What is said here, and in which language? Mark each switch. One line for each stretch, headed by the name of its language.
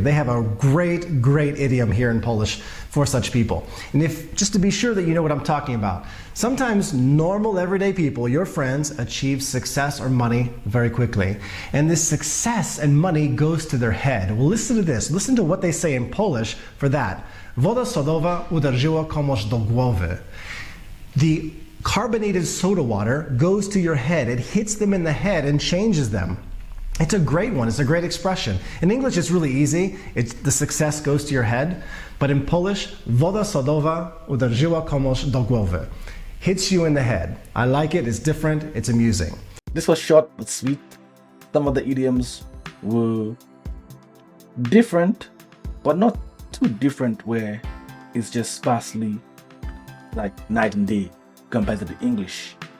English: They have a great, great idiom here in Polish for such people. And just to be sure that you know what I'm talking about, sometimes normal everyday people, your friends, achieve success or money very quickly. And this success and money goes to their head. Well, listen to this. Listen to what they say in Polish for that.
Polish: Woda sodowa uderzyła komuś do głowy.
English: The carbonated soda water goes to your head. It hits them in the head and changes them. It's a great one. It's a great expression. In English, it's really easy. The success goes to your head. But in Polish,
Polish: woda sodowa uderzyła komuś do głowy.
English: Hits you in the head. I like it. It's different. It's amusing. This was short but sweet. Some of the idioms were different, but not too different where it's just sparsely like night and day compared to the English.